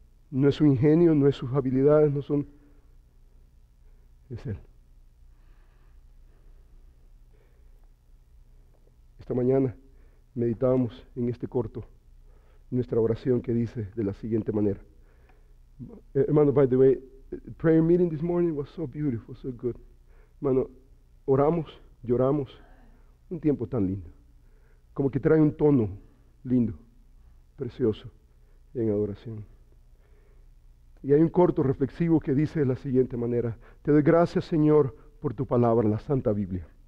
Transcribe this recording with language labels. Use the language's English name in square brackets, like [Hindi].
[Spanish] No es su ingenio, no es sus habilidades, es Él. Esta mañana meditábamos en este corto nuestra oración que dice de la siguiente manera. [English] Hermano, by the way, prayer meeting this morning was so beautiful, so good. [Spanish] Hermano, oramos, lloramos, un tiempo tan lindo. Como que trae un tono lindo, precioso en adoración. Y hay un corto reflexivo que dice de la siguiente manera: te doy gracias, Señor, por tu palabra, la Santa Biblia.